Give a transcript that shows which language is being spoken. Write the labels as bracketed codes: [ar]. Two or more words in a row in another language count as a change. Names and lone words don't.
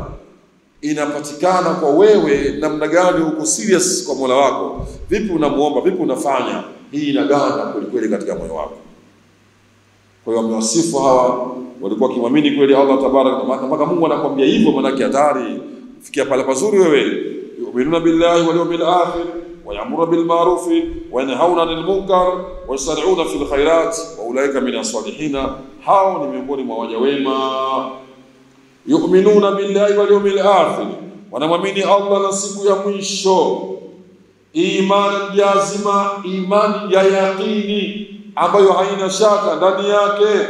[sw] Inapatikana kwa wewe namna gani uko serious kwa Mola wako. Vipi unamuomba, vipi unafanya, hii inaganda kweli kweli katika moyo wako. Kwa hiyo wamewasifu hawa walikuwa kimwamini kweli Allah tabaraka. Mpaka Mungu anakuambia hivyo, maana yake hatari fikia pale pazuri wewe. [ar] يؤمنون بالله واليوم الآخر ويأمرون بالمعروف وينهون عن المنكر ويسارعون في الخيرات وأولئك من الصالحين. [sw] Hao ni miongoni mwa waja wema. [ar] يؤمنون بالله واليوم الآخر, [sw] wanamwamini Allah na siku ya mwisho. Imani jazima, imani ya yaqini ambayo haina shaka ndani yake.